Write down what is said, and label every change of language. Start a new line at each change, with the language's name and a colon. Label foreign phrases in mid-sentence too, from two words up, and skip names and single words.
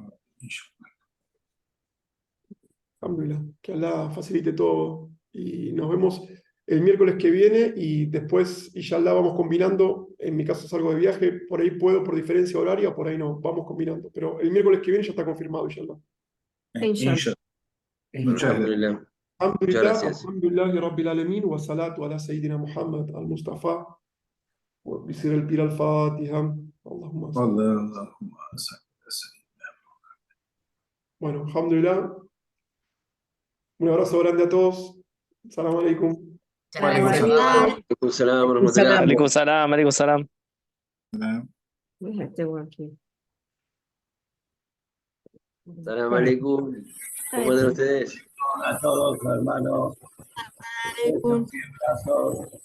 Spanish: Alhamdulillah, que Allah facilite todo. Y nos vemos el miércoles que viene y después, inshallah, vamos combinando. En mi caso salgo de viaje, por ahí puedo por diferencia horaria, por ahí no, vamos combinando. Pero el miércoles que viene ya está confirmado, inshallah. Inshallah. Muchas gracias. Alhamdulillah. Alhamdulillah, gracias.
Arabic: الحمد لله رب العالمين، والصلاة على سيدنا محمد المصطفى، وبسر البير الفاتحة. اللهم صل. اللهم صل على سيدنا.
Spanish: Bueno, alhamdulillah. Un abrazo grande a todos.
Arabic: سلام عليكم. عليكم السلام ورحمة الله. عليكم السلام، عليكم السلام. سلام عليكم.
Spanish: ¿Cómo andan ustedes? A todos, hermanos. Un abrazo.